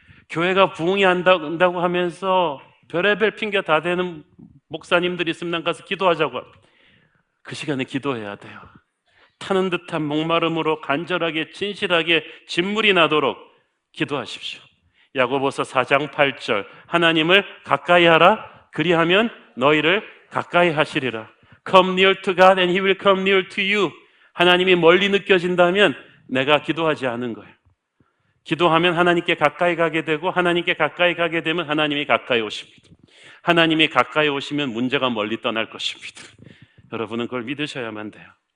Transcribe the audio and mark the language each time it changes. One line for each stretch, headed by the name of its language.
Korean: 교회가 부흥이 한다고 하면서 별의별 핑계 다 대는 목사님들이 있으면 난 가서 기도하자고 합니다. 그 시간에 기도해야 돼요. 타는 듯한 목마름으로 간절하게 진실하게 진물이 나도록 기도하십시오. 야고보서 4장 8절, 하나님을 가까이 하라, 그리하면 너희를 가까이 하시리라.
English: Come near to God and He will come near to you.
Korean: 하나님이 멀리 느껴진다면 내가 기도하지 않은 거예요. 기도하면 하나님께 가까이 가게 되고, 하나님께 가까이 가게 되면 하나님이 가까이 오십니다. 하나님이 가까이 오시면 문제가 멀리 떠날 것입니다. 여러분은 그걸 믿으셔야만 돼요.